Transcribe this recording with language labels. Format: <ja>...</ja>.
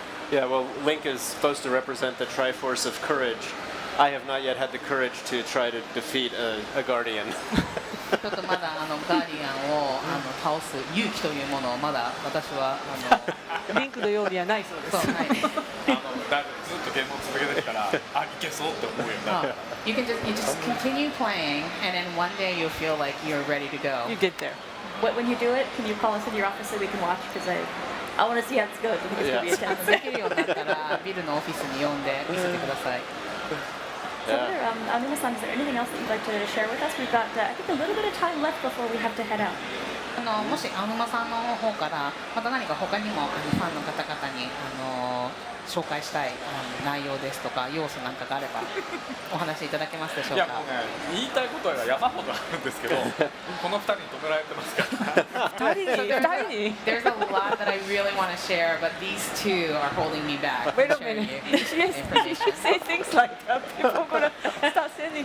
<en>Yeah, well, Link is supposed to represent the Triforce of courage. I have not yet had the courage to try to defeat a guardian.</en> <ja>ちょっとまだガーディアンを倒す勇気というものをまだ私はリンクのようにはないそうです。そうないです。だいぶずっとゲームを続けてきたらいけそうって思うようになって。</ja> <en>You just continue playing, and then one day you'll feel like you're ready to go. You get there. When you do it, can you call us in your office so we can watch? Because I want to see how this goes. I think it's going to be intense.</en> <ja>できるようになったらビルのオフィスに呼んで見せてください。</ja> <en>So there, Anuma-san, is there anything else that you'd like to share with us? We've got, I think, a little bit of time left before we have to head out.</en> <ja>もしアヌマさんの方からまた何か他にもファンの方々に紹介したい内容ですとか要素なんかがあればお話しいただけますでしょうか。いやもうね言いたいことは山ほどあるんですけどこの2人に止められてますから二人に</ja> <en>There's a lot that I really want to share, but these two are holding me back. Wait a from sharing minute. you Yes, you should say things like that. People are gonna start sending</en>